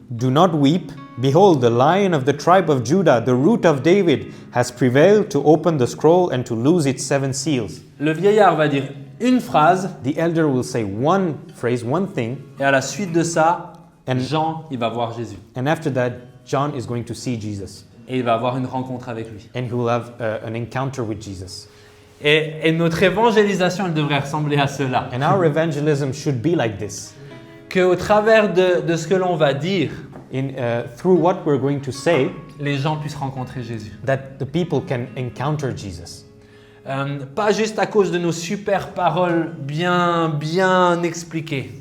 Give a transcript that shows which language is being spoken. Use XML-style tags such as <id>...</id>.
<en>Do not weep. Behold, the Lion of the tribe of Judah, the root of David, has prevailed to open the scroll and to loose its 7 seals.</en> <fr>Le vieillard va dire une phrase,</fr> <en>The elder will say one phrase, one thing,</en> <fr>et à la suite de ça,</fr> <en>And-</en> <fr>Jean, il va voir Jésus.</fr> <en>and after that, John is going to see Jesus.</en> <fr>Et il va avoir une rencontre avec lui.</fr> <en>And he will have an encounter with Jesus.</en> <fr>Et notre évangélisation, elle devrait ressembler à cela.</fr> <en>And our evangelism should be like this.</en> <fr>Qu'au travers de ce que l'on va dire,</fr> <en>Through what we're going to say,</en> <fr>les gens puissent rencontrer Jésus.</fr> <en>that the people can encounter Jesus.</en> <fr>Pas juste à cause de nos super paroles bien expliquées.</fr>